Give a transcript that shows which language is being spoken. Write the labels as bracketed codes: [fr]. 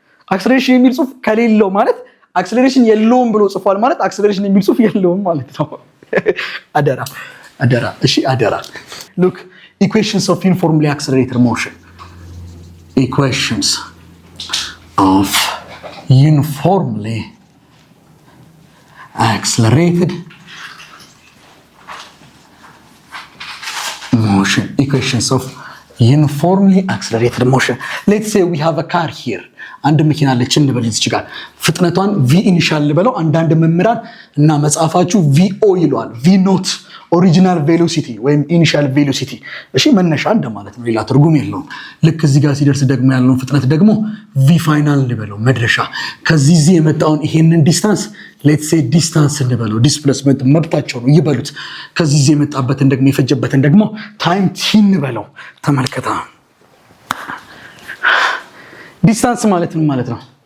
[am] አክሰለሬሽን የሚል ጽሁፍ ከሌለው ማለት አክሰለሬሽን የለውም ብሎ ጽፏል ማለት አክሰለሬሽን የሚል ጽሁፍ የለውም ማለት ነው። አደራ አደራ፣ እሺ አደራ። ሉክ ኢኩዌሽንስ ኦፍ ዩኒፎርምሊ አክሰለሬትድ ሞሽን [en] equations of uniformly accelerated motion. Equations of uniformly accelerated motion. Let's say we have a car here. [am] አንድ መኪና አለች እንበል እዚህ ጋር ፍጥነቷን v ኢኒሻል ልበለው። አንዳንድ መምህራን እና መጽሐፋችሁ vo ይለዋል። v ኖት ኦሪጂናል ቬሎሲቲ ወይም ኢኒሻል ቬሎሲቲ። እሺ መነሻ እንደማለት ነው፣ ሌላ ትርጉም የለውም። ልክ እዚህ ጋር ሲደርስ ደግሞ ያለውን ፍጥነት ደግሞ v ፋይናል እንበለው፣ መድረሻ። ከዚህ እዚህ የመጣውን ይሄንን ዲስታንስ ሌትስ ሴ ዲስታንስ እንበለው፣ ዲስፕሌስመንት መብታቸው ነው ይበሉት። ከዚህ እዚህ የመጣበትን ደግሞ የፈጀበትን ደግሞ ታይም ቲ እንበለው። ተመልከታ ዲስታንስ ማለት ምን ማለት ነው?